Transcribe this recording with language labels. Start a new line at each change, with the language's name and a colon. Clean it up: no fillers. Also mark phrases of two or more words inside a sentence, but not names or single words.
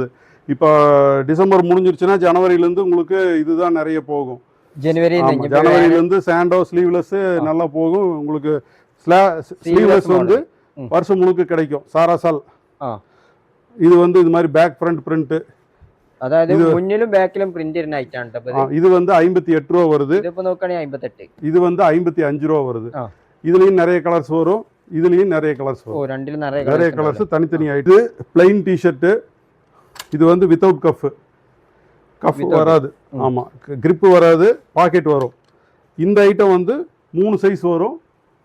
Tamil: இப்போ டிசம்பர் முடிஞ்சிருச்சுன்னா ஜனவரியிலேருந்து உங்களுக்கு இதுதான் நிறைய போகும். ஜனவரியிலேருந்து
English: sando sleeveless
Tamil: நல்லா போகும். உங்களுக்கு ஸ்லீவ்லெஸ் வந்து வருஷம் முழுக்க கிடைக்கும். சாராசால் இது வந்து இது மாதிரி
English: back front print.
Malayalam: അതായത് മുന്നിലും ബാക്കിലും പ്രിന്റ് ചെയ്യുന്ന ഐറ്റാണ് ട്ടോ.
Tamil: ഇത് வந்து 58 രൂപ வருது.
Malayalam: ഇതിപ്പോ നോക്കുകയാണെങ്കിൽ 58.
Tamil: இது வந்து 55 ரூபா வருது. இதுலயும் நிறைய கலர்ஸ் வரும். இதுலயும் நிறைய கலர்ஸ் வரும். ரெண்டிலும் நிறைய கலர்ஸ் தனித்தனி ஆயிட்டு.
English: plain t-shirt.
Tamil: இது வந்து
English: without cuff
Tamil: வராது. ஆமா கிரிப் வராது. பாக்கெட் வரும். இந்த ஐட்டம் வந்து 3 சைஸ் வரும்.